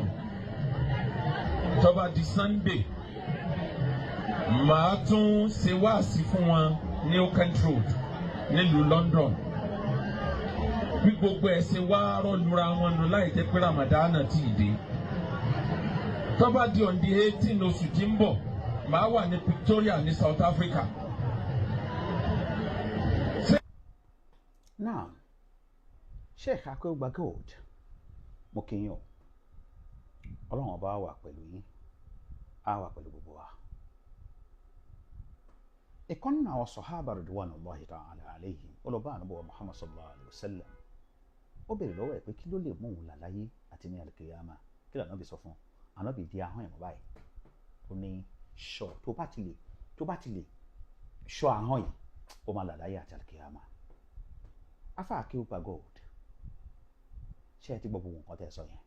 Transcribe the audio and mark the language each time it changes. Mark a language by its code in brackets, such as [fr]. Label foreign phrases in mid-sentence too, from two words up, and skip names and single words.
[yo] Tó bá di Sunday, màá tún ṣe wáàsí fún wọn ní Oakland Road nílùú London. Bí gbogbo ẹ̀ ṣe wá rọ́lura wọn nù láì jẹ́ pé Ramadana ti dé. Tó bá di [en] on the [yo] 18 oṣù tí ń bọ̀, màá wà ní Pretoria ní South Africa. Now, Sheikh Akeugba Gold, mo kí yín o. Ọlọ́run ọba á wà pẹ̀lú yín, á wà pẹ̀lú gbogbo wa. Ìkan nínú àwọn sàhábà [ar] رضوان الله تعالى عليهم, [yo] olùbá ànábì wa Muhammad [ar] صلى الله عليه وسلم, [yo] ó béèrè lọ́wọ́ ẹ̀ pé kí ló lè mú òun là láyé àti ní al-qiyama. Kí lànà bí sọ fún un? Ànábì di ahọ́n ẹ̀ mọ́ báyìí. Ó ní ṣọ́ tó bá ti lè ṣọ́ ahọ́n yìí, ó máa là láyé àti al-qiyama. Afa Akeugba Gold, ṣé ẹ ti gbọ́ gbogbo nǹkan tẹ́ ẹ sọ yẹn?